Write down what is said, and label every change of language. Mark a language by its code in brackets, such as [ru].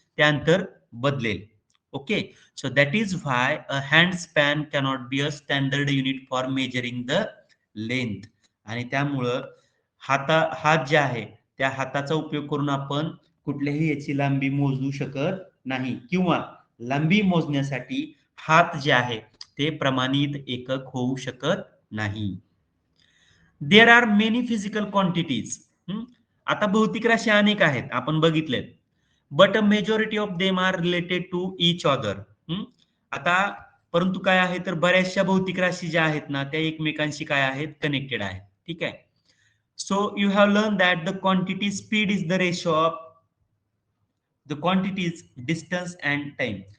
[mr] ते अंतर बदलेल. [en] Okay. So that is why a hand span cannot be a standard unit for measuring the length. [mr] आणि त्यामुळं हात जे आहे, त्या हाताचा उपयोग करून आपण कुठल्याही याची लांबी मोजू शकत नाही, किंवा लांबी मोजण्यासाठी हात जे आहे, ते प्रमाणित एकक होऊ शकत नाही. [en] There are many physical quantities. [mr] आता भौतिक राशी अनेक आहेत, आपण बघितलेत. [en] But a majority of them are related to each other. [mr] आता परंतु काय आहे, तर बऱ्याचशा भौतिक राशी ज्या आहेत ना, त्या एकमेकांशी काय आहेत? कनेक्टेड आहेत. ठीक आहे. [en] So you have learn that the quantity speed is the ratio of the quantities distance and time.